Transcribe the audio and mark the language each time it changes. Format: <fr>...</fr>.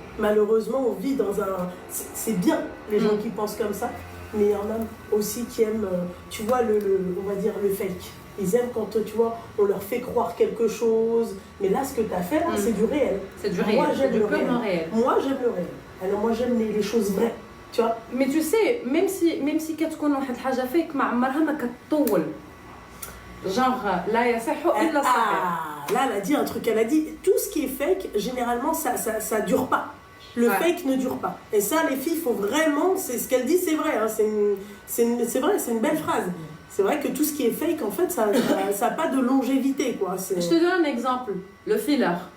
<fr>Malheureusement, on vit dans un... C'est bien, les gens qui pensent comme ça, mais il y en a aussi qui aiment, tu vois, on va dire le fake. Ils aiment quand, tu vois, on leur fait croire quelque chose. Mais là, ce que tu as fait, là, c'est du réel. C'est du réel. Moi, j'aime le réel. Moi, j'aime le réel. Alors, moi, j'aime les choses vraies. Tu vois.</fr> <ar>Mais tu sais, même si كتكون واحد الحاجة فيك ما عمرها ما كتطول. Genre, لا يصح إلا صحيح.</ar> <fr>Là, elle a dit un truc. Elle a dit, tout ce qui est fake, généralement, ça dure pas. Le fake ne dure pas. Et ça, les filles, il faut vraiment... C'est ce qu'elle dit, c'est vrai. Hein, c'est vrai, c'est une belle phrase. C'est vrai que tout ce qui est fake, en fait, ça n'a pas de longévité, quoi. Je te donne un exemple. Le filler.</fr>